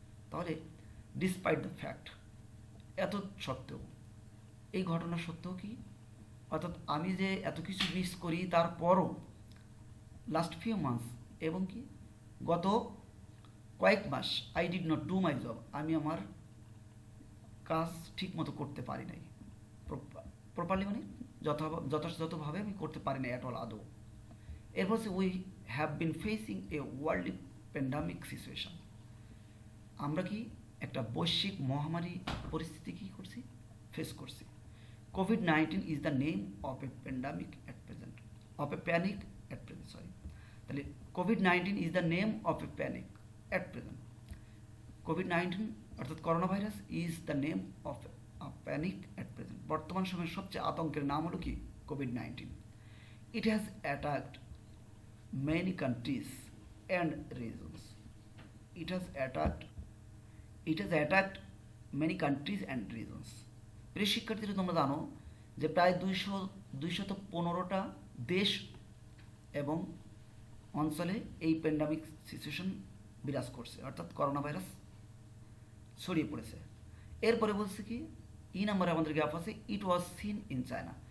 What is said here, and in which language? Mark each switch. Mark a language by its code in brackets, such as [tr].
[bn] তাহলে [en] despite the fact, [bn] এত সত্ত্বেও, এই ঘটনা সত্ত্বেও কি, অর্থাৎ আমি যে এত কিছু মিস করি তারপরও [en] last few months, [bn] এবং কি গত কয়েক মাস, [en] I did not do my job, [bn] আমি আমার কাজ ঠিক মতো করতে পারি নাই, প্রপারলি মানে যথাযথভাবে আমি করতে পারি না [en] at all, [bn] আদৌ। এরপর হচ্ছে [en] we have been facing a world pandemic situation, [bn] আমরা কি একটা বৈশ্বিক মহামারী পরিস্থিতি কী করছি, ফেস করছি। [en] COVID-19 is the name of a pandemic at present, of a panic at present, sorry. তাহলে COVID-19 is the name of a panic at present. COVID-19 অর্থাৎ corona virus is the name of a panic at present. [bn] বর্তমান সময়ের সবচেয়ে আতঙ্কের নাম হলো কি? COVID-19. [en] It has attacked many countries and regions. It has attacked it has attacked many countries and regions. [bn] প্রিয় শিক্ষার্থীরা, তোমরা জানো যে প্রায় 215টা দেশ এবং অঞ্চলে এই প্যান্ডামিক সিচুয়েশন বিরাজ করছে, অর্থাৎ করোনা ভাইরাস ছড়িয়ে পড়েছে। এরপরে বলছে কি, ই নাম্বারে আমাদের গ্যাপ আছে, [en] It was seen in China.